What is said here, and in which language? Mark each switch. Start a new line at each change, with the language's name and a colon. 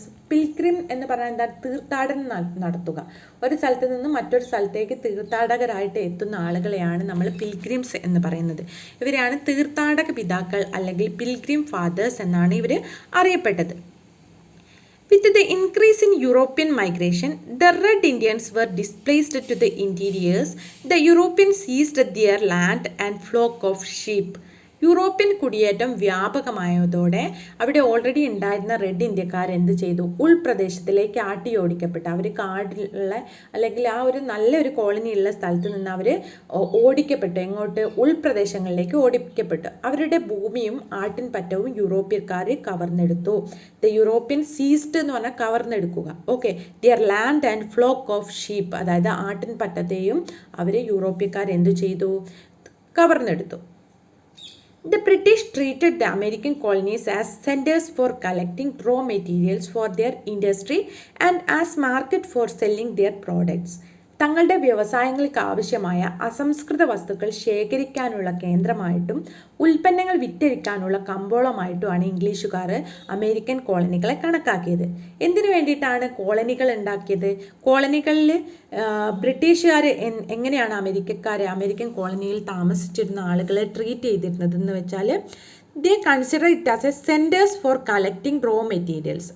Malayalam: Pilgrim എന്ന് പറഞ്ഞാൽ എന്താ? തീർത്ഥാടനം നടത്തുക. ഒരു സ്ഥലത്ത് നിന്ന് മറ്റൊരു സ്ഥലത്തേക്ക് തീർത്ഥാടകരായിട്ട് എത്തുന്ന ആളുകളെയാണ് നമ്മൾ പിൽഗ്രിംസ് എന്ന് പറയുന്നത്. ഇവരെയാണ് തീർത്ഥാടക പിതാക്കൾ അല്ലെങ്കിൽ പിൽഗ്രിം ഫാദേഴ്സ് എന്നാണ് ഇവർ അറിയപ്പെട്ടത്.
English: With the increase in European migration, the Red Indians were displaced to the interiors. The Europeans seized their land and flock of sheep.
Malayalam: European കുടിയേറ്റം വ്യാപകമായതോടെ അവിടെ ഓൾറെഡി ഉണ്ടായിരുന്ന റെഡ് ഇന്ത്യക്കാർ എന്ത് ചെയ്തു? ഉൾപ്രദേശത്തിലേക്ക് ആട്ടിയോടിക്കപ്പെട്ടു. അവർ കാടിലുള്ള അല്ലെങ്കിൽ ആ ഒരു നല്ലൊരു കോളനിയുള്ള സ്ഥലത്ത് നിന്ന് അവർ ഓടിക്കപ്പെട്ടു. എങ്ങോട്ട്? ഉൾപ്രദേശങ്ങളിലേക്ക് ഓടിക്കപ്പെട്ടു. അവരുടെ ഭൂമിയും ആട്ടിൻപറ്റവും യൂറോപ്യക്കാർ കവർന്നെടുത്തു.
English: the European seized
Malayalam: എന്ന് പറഞ്ഞാൽ കവർന്നെടുക്കുക. Okay,
English: their land and flock of sheep,
Malayalam: അതായത് ആട്ടിൻപറ്റത്തെയും അവർ യൂറോപ്യക്കാർ എന്തു ചെയ്തു? കവർന്നെടുത്തു.
English: The British treated the American colonies as centers for collecting raw materials for their industry and as market for selling their products.
Malayalam: തങ്ങളുടെ വ്യവസായങ്ങൾക്ക് ആവശ്യമായ അസംസ്കൃത വസ്തുക്കൾ ശേഖരിക്കാനുള്ള കേന്ദ്രമായിട്ടും ഉൽപ്പന്നങ്ങൾ വിറ്റഴിക്കാനുള്ള കമ്പോളമായിട്ടുമാണ് ഇംഗ്ലീഷുകാർ അമേരിക്കൻ കോളനികളെ കണക്കാക്കിയത്. എന്തിനു വേണ്ടിയിട്ടാണ് കോളനികൾ ഉണ്ടാക്കിയത്? കോളനികളിൽ ബ്രിട്ടീഷുകാർ എങ്ങനെയാണ് അമേരിക്കൻ കോളനിയിൽ താമസിച്ചിരുന്ന ആളുകളെ ട്രീറ്റ് ചെയ്തിരുന്നതെന്ന് വെച്ചാൽ,
English: they consider it as a centers for collecting raw materials.